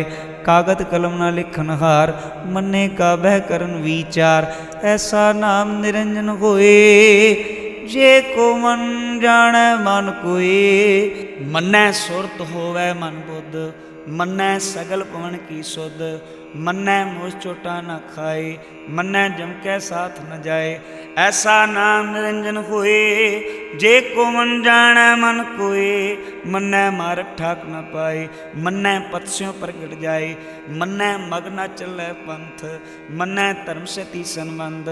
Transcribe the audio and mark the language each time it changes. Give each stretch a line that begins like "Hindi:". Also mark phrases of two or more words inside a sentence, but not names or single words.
Punjabi: ਕਾਗਦ ਕਲਮ ਨਾ ਲਿਖਨ ਹਾਰ, ਮੰਨੇ ਕਾ ਬਹਿ ਕਰਨ ਵਿਚਾਰ। ਐਸਾ ਨਾਮ ਨਿਰੰਜਨ ਹੋਏ, ਜੇ ਕੋ ਮਨ ਜਾਣੈ ਮਨ ਕੋਏ। ਮੰਨੈ ਸੁਰਤ ਹੋਵੈ ਮਨ ਬੁੱਧ, ਮੰਨੈ ਸਗਲ ਭਵਨ ਕੀ ਸੁਧ। ਮੰਨੈ ਮੁਹ ਚੋਟਾ ਨ ਖਾਏ, ਮੰਨੈ ਜਮ ਕੈ ਸਾਥ ਨ ਜਾਏ। ਐਸਾ ਨਾਮ ਨਿਰੰਜਨ ਹੋਏ, ਜੇ ਕੋ ਮੰਨ ਜਾਣੈ ਮਨ ਕੋਏ। ਮੰਨੈ ਮਾਰਗ ਠਾਕ ਨ ਪਾਏ, ਮੰਨੈ ਪਤ ਸਿਉ ਪ੍ਰਗਟ ਜਾਏ। ਮੰਨੈ ਮਗ ਨ ਚਲੈ ਪੰਥ, ਮੰਨੈ ਧਰਮ ਸਤੀ ਸੰਬੰਧ।